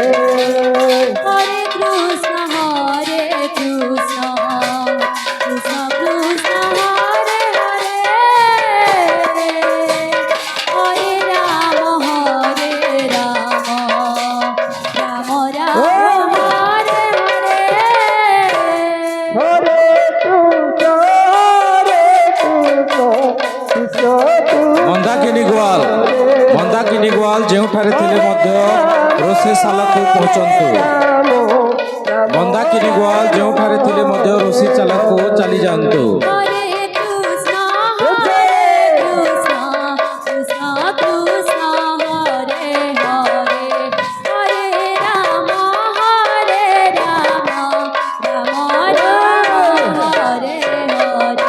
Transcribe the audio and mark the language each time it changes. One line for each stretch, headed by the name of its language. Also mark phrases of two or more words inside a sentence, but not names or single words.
Sanskrit: হরে কৃষ্ণ কৃষ্ণ কৃষ্ণ কৃষ্ণ হরে হরে হরে রাম রাম রাম হরে হরে হরে কৃষ্ণ কৃষ্ণ
Odia: ମନ୍ଦାକିନୀ ଗୁଆଲ ଯେଉଁଠାରେ ଥିଲେ ମଧ୍ୟ ରୋଷେଇଶାଳାକୁ ପହଞ୍ଚନ୍ତୁ। ମନ୍ଦାକିନୀ ଗୁଆଲ ଯେଉଁଠାରେ ଥିଲେ ମଧ୍ୟ ରୋଷେଇଶାଳାକୁ ଚାଲି ଯାଆନ୍ତୁ।
Sanskrit: হরে কৃষ্ণ কৃষ্ণ কৃষ্ণ কৃষ্ণ হরে হরে হরে রাম রাম রাম হরে হরে